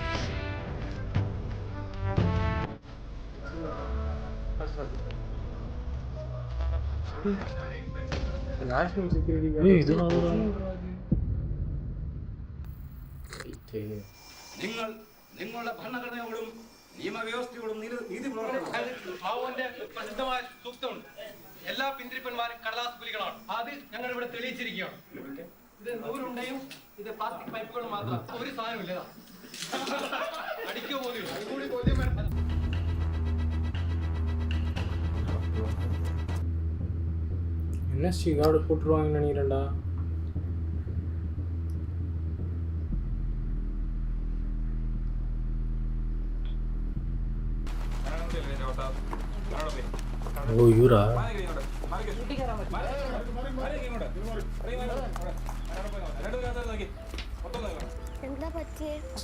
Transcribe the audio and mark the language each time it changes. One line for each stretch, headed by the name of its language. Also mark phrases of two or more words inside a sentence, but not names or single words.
Malayalam: നിങ്ങൾ നിങ്ങളുടെ ഭരണഘടനയോടും നിയമവ്യവസ്ഥയോടും നീതി പുലർത്തുന്ന പ്രസിദ്ധമായ സൂക്തമുണ്ട്. എല്ലാ പിന്തിരിപ്പന്മാരും കടലാസ് പുലികളാണ്. അത് ഞങ്ങൾ ഇവിടെ തെളിയിച്ചിരിക്കുകയാണ്. ഇത് നൂറുണ്ടയും ഇത് പ്ലാസ്റ്റിക് പൈപ്പുകൾ മാത്രം, ഒരു സാധനമില്ല. അടിക്കുക പോലും
Tamil: என்ன சிகாடு போட்டுருவாங்கன்னு நினைக்கிறேன்டா.
Malayalam: ഓ യൂരാ എന്താ പറ്റിയേ?